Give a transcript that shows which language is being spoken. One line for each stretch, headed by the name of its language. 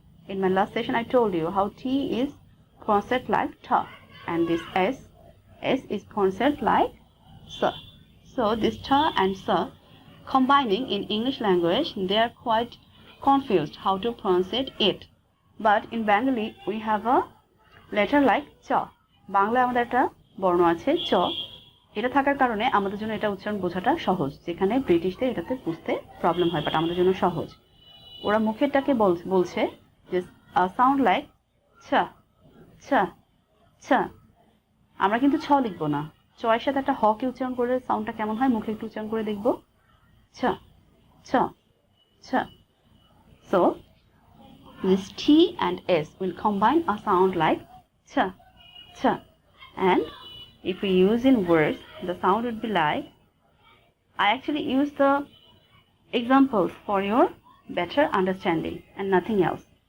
English: In my last session I told you how T is pronounced like ta, and this S is pronounced like s. So this ta and sa combining in English language, they are quite confused how to pronounce it. But in Bengali we have a letter like cha.
Bangla: বাংলায় আমাদের একটা বর্ণ আছে চ। এটা থাকার কারণে আমাদের জন্য এটা উচ্চারণ বোঝাটা সহজ, যেখানে ব্রিটিশদের এটাতে বুঝতে প্রবলেম হয়, বাট আমাদের জন্য সহজ। ওরা মুখেরটাকে বলছে যে সাউন্ড লাইক ছ ছ ছ। আমরা কিন্তু ছ লিখবো না, চ এর সাথে একটা হকে উচ্চারণ করে সাউন্ডটা কেমন হয় মুখে একটু উচ্চারণ করে দেখবো, ছ ছ ছ।
English: So this T and S will combine a sound like ch ch, and if we use in words the sound would be like, I actually use the examples for your better understanding and nothing else.